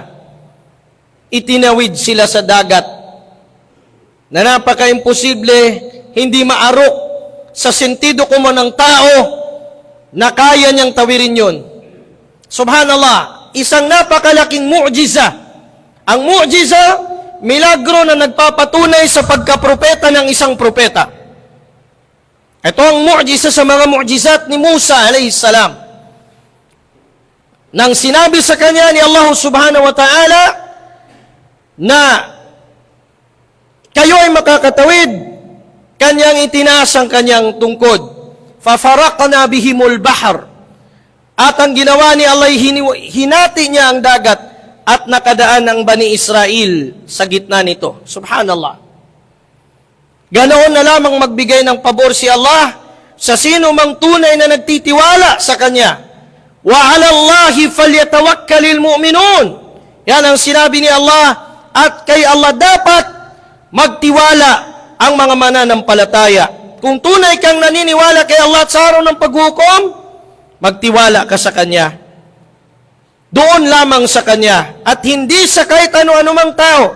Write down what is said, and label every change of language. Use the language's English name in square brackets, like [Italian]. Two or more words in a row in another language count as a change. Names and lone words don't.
[Filipino] Itinawid sila sa dagat na napaka-imposible, hindi maarok sa sentido kumo ng tao na kaya niyang tawirin yun. Subhanallah, isang napakalaking mu'jiza. Ang mu'jiza, milagro na nagpapatunay sa pagkapropeta ng isang propeta. Ito ang mu'jiza sa mga mu'jizat ni Musa [Arabic] عليه السلام. [Filipino] Nang sinabi sa kanya ni Allah [Arabic] سبحانه وتعالى [Filipino] na kayo ay makakatawid, kanyang itinaas ang kanyang tungkod. [Arabic] ففرقنا بهم البحر. [Filipino] At ang ginawa ni Allah, hinati niya ang dagat at nakadaan ang Bani Israel sa gitna nito. Subhanallah. Ganoon na lamang magbigay ng pabor si Allah sa sino mang tunay na nagtitiwala sa Kanya. [Arabic] وعلى الله فليتوكل المؤمنون. [Filipino] Yan ang sinabi ni Allah, at kay Allah dapat magtiwala ang mga mananampalataya. Kung tunay kang naniniwala kay Allah at sa araw ng paghukom, magtiwala ka sa Kanya. Doon lamang sa Kanya at hindi sa kahit ano-anumang tao.